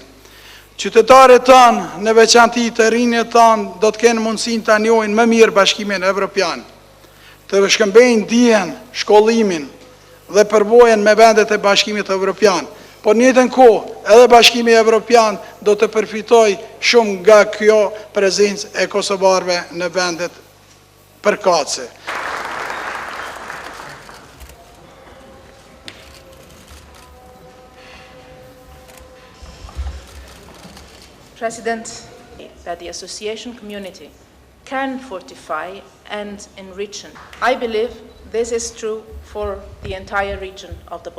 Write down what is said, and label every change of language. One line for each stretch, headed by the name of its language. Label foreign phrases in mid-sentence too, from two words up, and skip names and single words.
Albanian: Qytetarët tanë, në veçanti të rinjët tanë, do të kenë mundësinë ta njohin më mirë Bashkimin Evropian, të shkëmbejnë dijen, shkollimin dhe përvojën me vendet e Bashkimit Evropian. Por në njëjtën kohë, edhe Bashkimi Evropian do të përfitojë shumë nga kjo prezencë e kosovarëve në vendet përkatëse.
English: President, that the association community can fortify and enrich. I believe this is true for the entire region of the Balkans.